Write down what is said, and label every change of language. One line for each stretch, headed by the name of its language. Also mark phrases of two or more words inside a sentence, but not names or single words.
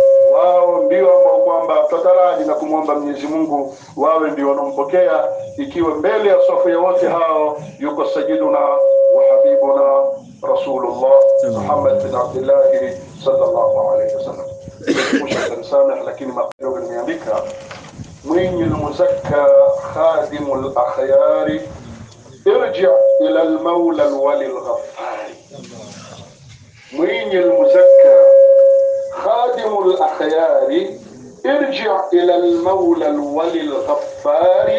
Swahili: wao ndio ambao kwamba tutaraji na kumwomba Mwenyezi Mungu wawe ndio wanampokea, ikiwa mbele ya safu ya wote hao yuko
Arabic: سيدنا وحبيبنا رسول الله
Swahili: Muhammad bin Abdullah
Arabic: صلى الله عليه وسلم.
Swahili: Mshukuru sana, lakini makidogo nimeandika mwinyi
Arabic: المزكى خادم الأخيار ارجع إلى المولى الولي الغفار. mwinyi المزكى خادم الأخيار ارجع إلى المولى الولي الغفار.